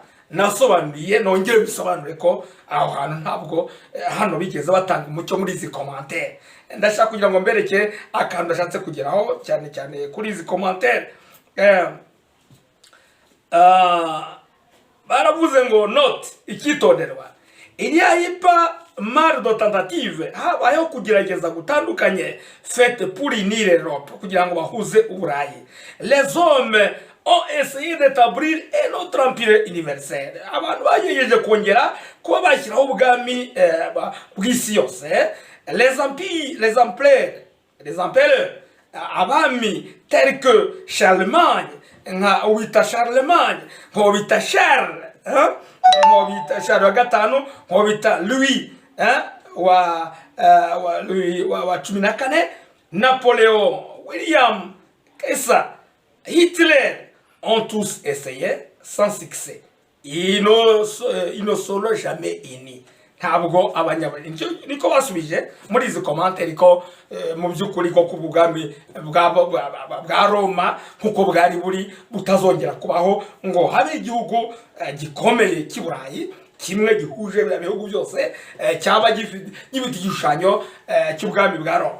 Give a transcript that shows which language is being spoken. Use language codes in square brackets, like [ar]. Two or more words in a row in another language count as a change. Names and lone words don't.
[rw] Nasobanuriye nongere bisobanure ko aho hantu ntabwo hano bigeze batanga umucyo muri izi commentaire. Ndashaka kugira ngo mbereke akantu ndashatse kugeraho cyane cyane kuri izi commentaire. Baravuze ngo note ikitonderwa, [fr] il y a pas mal de tentatives, [rw] habayeho kugerageza gutandukanye [fr] faites pour unir l'Europe, [rw] kugira ngo bahuze uburayi. [fr] Les hommes ont essayé d'établir un autre empire universel. [rw] Abantu bagejeje kongera kuba bashyiraho ubwami bw'isi yose. [fr] Les empereurs, abami tels que Charlemagne, [rw] nka wita Charlemagne, nko wita Charles, nko wita Charles wa gatanu, nko wita Louis wa 14, [fr] Napoléon, William, Caesar, Hitler, ont tous essayé sans succès. Ils ne seront jamais unis. [rw] Ntabwo abanyabari niko basubije muri izi commentaire ko mu byukuri ko kubugami bwa Roma nkuko bwari buri butazongera kubaho ngo habe igihugu gikomeye cy'Iburayi kimwe gihuje ibihugu byose cyaba gifite igishushanyo cy'ubwami bwa Roma.